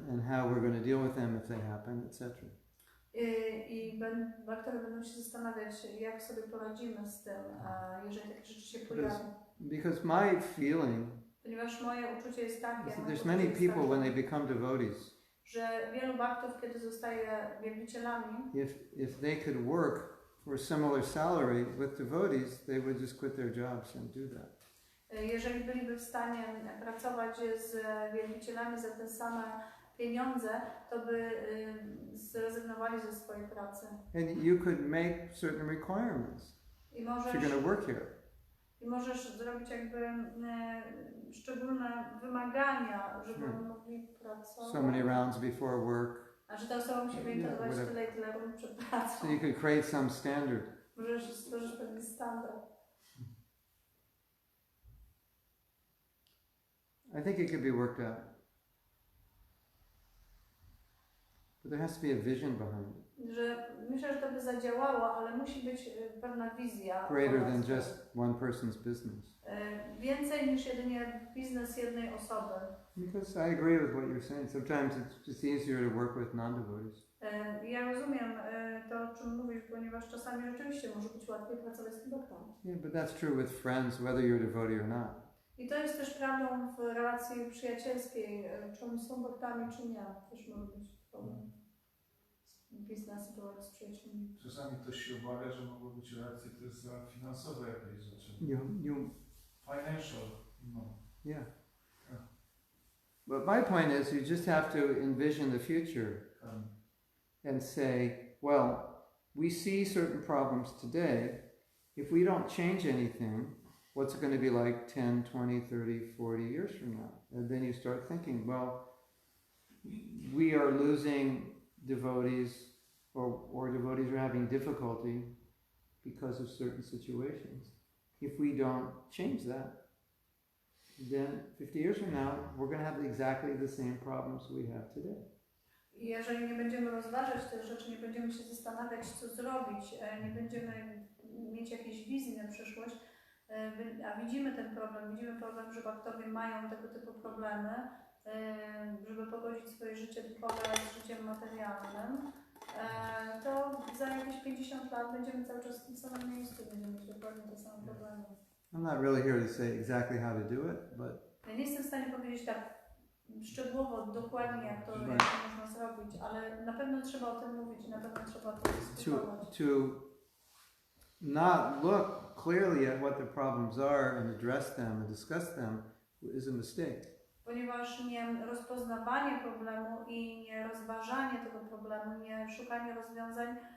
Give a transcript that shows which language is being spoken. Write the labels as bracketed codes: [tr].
[en] And how we're going to deal with them if they happen, etc. [pl] I bakterie będą się zastanawiać, jak sobie poradzimy z tym, jeżeli takie rzeczy się pojawią. [en] Because my feeling, [pl] ponieważ moje uczucie jest takie, [en] there's many people when they become devotees, [pl] że wielu baktów, kiedy zostaje wielbicielami, [en] if they could work for a similar salary with devotees, they would just quit their jobs and do that. [pl] Jeżeli byliby w stanie pracować z wielbicielami za te same pieniądze, to by zrezygnowali ze swojej pracy. [en] And you could make certain requirements. [pl] I możesz, [en] if you're going to work here. [pl] I możesz zrobić jakby szczególne wymagania, żeby mogli pracować. [en] So many rounds before work. [pl] A że ta osoba musi wyinteresować tyle i tyle rund przed pracą. [en] So you could create some standard. [pl] Możesz stworzyć pewien standard. [en] I think it could be worked out. But there has to be a vision behind it. [pl] Że myślę, że to by zadziałało, ale musi być pewna wizja. Greater than just one person's business. Więcej niż jedynie biznes jednej osoby. [en] Because I agree with what you're saying. Sometimes it's just easier to work with non-devotees. [pl] Ja rozumiem to, o czym mówisz, ponieważ czasami rzeczywiście może być łatwiej pracować z devotee'ami. [en] Yeah, but that's true with friends, whether you're a devotee or not. [pl] I to jest też prawdą w relacji przyjacielskiej, czy oni są devotee'ami, czy nie. Też może być problem. Biznes prowadzi z przyjaciółmi. Czasami ktoś się obawia, że mogą być reakcje też za finansowe jakieś rzeczy. [en] Financial, no. Yeah. But my point is, you just have to envision the future and say, well, we see certain problems today. If we don't change anything, what's it going to be like 10, 20, 30, 40 years from now? And then you start thinking, well, we are losing devotees or devotees are having difficulty because of certain situations. If we don't change that, then 50 years from now, we're going to have exactly the same problems we have today. [pl] Jeżeli nie będziemy rozważać tych rzeczy, nie będziemy się zastanawiać, co zrobić, nie będziemy mieć jakiejś wizji na przyszłość, a widzimy ten problem, że bakterie mają tego typu problemy, żeby pogodzić swoje życie duchowe z życiem materialnym, to za jakieś 50 lat będziemy cały czas w tym samym miejscu, będziemy mieć dokładnie te same problemy. [en] I'm not really here to say exactly how to do it, but [pl] Ja nie jestem w stanie powiedzieć tak szczegółowo, dokładnie jak to można zrobić, ale na pewno trzeba o tym mówić, na pewno trzeba to dyskutować. [en] To not look clearly at what the problems are and address them and discuss them is a mistake. [pl] Ponieważ nie rozpoznawanie problemu i nie rozważanie tego problemu, nie szukanie rozwiązań